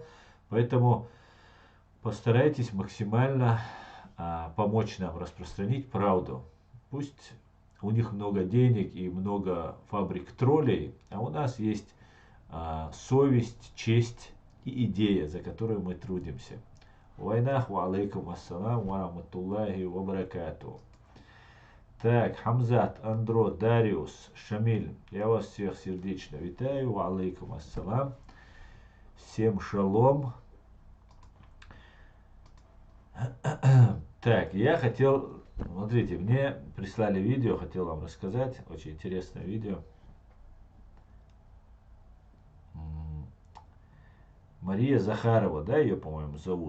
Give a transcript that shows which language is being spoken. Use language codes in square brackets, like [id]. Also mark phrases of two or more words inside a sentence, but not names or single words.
[ru] Поэтому постарайтесь максимально помочь нам распространить правду. Пусть у них много денег и много фабрик троллей, а у нас есть совесть, честь и идея, за которую мы трудимся. [ar] Вайнах وعليكم السلام ورحمة الله وبركاته. [ru] Так, Хамзат, Андро, Дариус, Шамиль, я вас всех сердечно витаю. [ar] وعليكم السلام. [ru] Всем шалом. Так, я хотел, смотрите, мне прислали видео, хотел вам рассказать, очень интересное видео. Мария Захарова, да, ее, по-моему, зовут.